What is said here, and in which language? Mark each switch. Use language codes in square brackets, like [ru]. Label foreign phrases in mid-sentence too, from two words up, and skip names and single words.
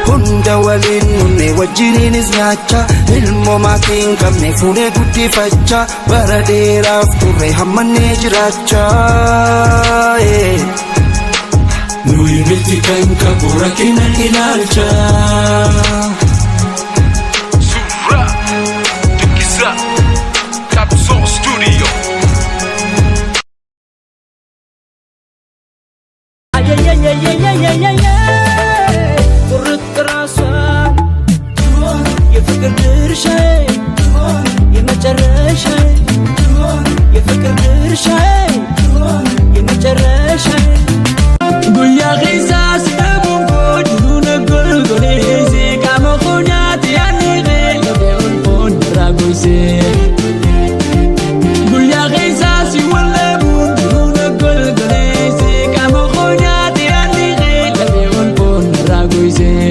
[om] Hunda waliin nunne wajjiniinis nyaacha. Ilmoo maatii hin qabne fuunee guddifachaa. Bara dheeraaf turre hammannee jiraachaa. Eh. Nuyi miti kan qabu rakkina ilaalcha. Surra, Dikisa, Capsule Studio. Ay, ay, ay, ay, ay, ay, ay, ay, ay. Kurut kerasa. [am] የፍቅር ድርሼ። የመጨረሻ. የፍቅር ድርሼ። የመጨረሻ. [om] Guyyaa keessa si dhabuun koo jiru na golgole. Si qaama koo nyaate yaadni kee lafee ol foon irraa goyse. Guyyaa keessa si wal dhabuun jiru na golgole. Si qaama koo nyaate yaadni kee lafee ol foon irraa goyse.